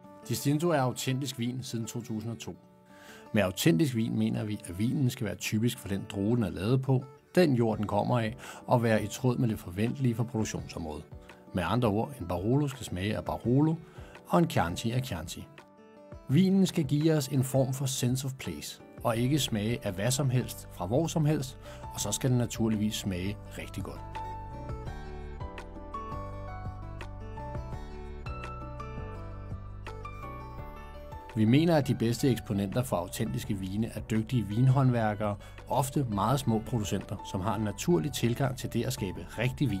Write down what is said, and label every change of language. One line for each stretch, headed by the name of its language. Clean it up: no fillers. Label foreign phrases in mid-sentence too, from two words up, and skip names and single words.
Danish: Distinto er autentisk vin siden 2002. Med autentisk vin mener vi, at vinen skal være typisk for den drue, den er lavet på, den jord, den kommer af, og være i tråd med det forventelige for produktionsområdet. Med andre ord, en Barolo skal smage af Barolo, og en Chianti af Chianti. Vinen skal give os en form for
English: sense of place,
Danish: og ikke smage af hvad som helst fra hvor som helst, og så skal den naturligvis smage rigtig godt. Vi mener, at de bedste eksponenter for autentiske vine er dygtige vinhåndværkere, ofte meget små producenter, som har en naturlig tilgang til det at skabe rigtig vin.